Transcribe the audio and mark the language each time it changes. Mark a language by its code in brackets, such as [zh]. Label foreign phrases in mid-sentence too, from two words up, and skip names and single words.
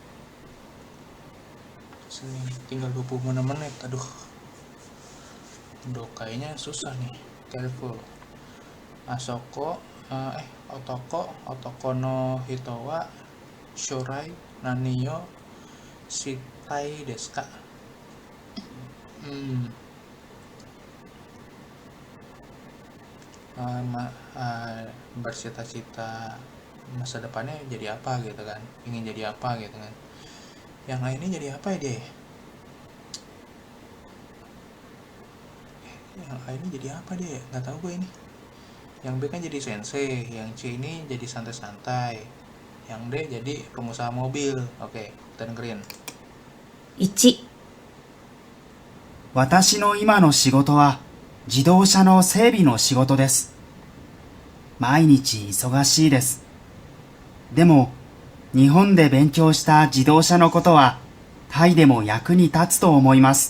[id] Tinggal 20 menit. Aduh, kayaknya susah nih. Careful. [ja] 男の人は将来何よしたいですか? [id] Bercita-cita masa depannya jadi apa gitu kan, ingin jadi apa gitu kan. Yang lainnya jadi apa ya dia? Yang lainnya jadi apa dia? Nggak tahu gue ini. Yang B kan jadi sensei, yang C ini jadi santai-santai, yang D jadi pengusaha mobil. Oke, kita dengerin. [ja] 1、私の今の仕事は自動車の整備の仕事です。毎日忙しいです。でも、日本で勉強した自動車のことはタイでも役に立つと思います。